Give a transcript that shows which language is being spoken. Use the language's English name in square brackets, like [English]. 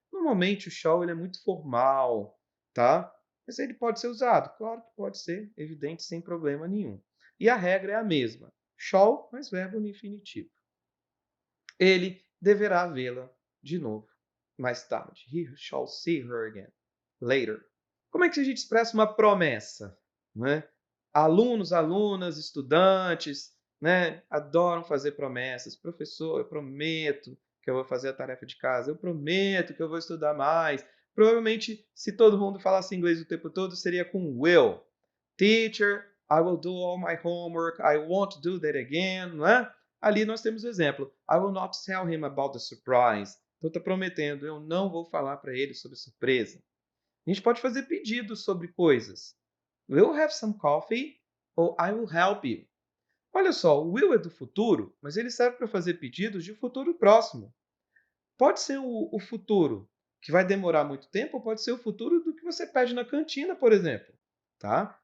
[Portuguese] Normalmente o shall ele é muito formal, tá? Mas ele pode ser usado, claro que pode ser, evidente, sem problema nenhum. E a regra é a mesma. Shall mais verbo no infinitivo. Ele deverá vê-la de novo mais tarde. [English] He shall see her again later. [Portuguese] Como é que a gente expressa uma promessa? Né? Alunos, alunas, estudantes, né, adoram fazer promessas. Professor, eu prometo que eu vou fazer a tarefa de casa. Eu prometo que eu vou estudar mais. Provavelmente, se todo mundo falasse inglês o tempo todo, seria com will. [English] Teacher, I will do all my homework. I won't do that again, [Portuguese] não é? Ali nós temos o exemplo. [English] I will not tell him about the surprise. [Portuguese] Então está prometendo, eu não vou falar para ele sobre a surpresa. A gente pode fazer pedidos sobre coisas. [English] Will have some coffee? [Portuguese] Ou [English] I will help you. [Portuguese] Olha só, o will é do futuro, mas ele serve para fazer pedidos de futuro próximo. Pode ser o futuro que vai demorar muito tempo, ou pode ser o futuro do que você pede na cantina, por exemplo. Tá?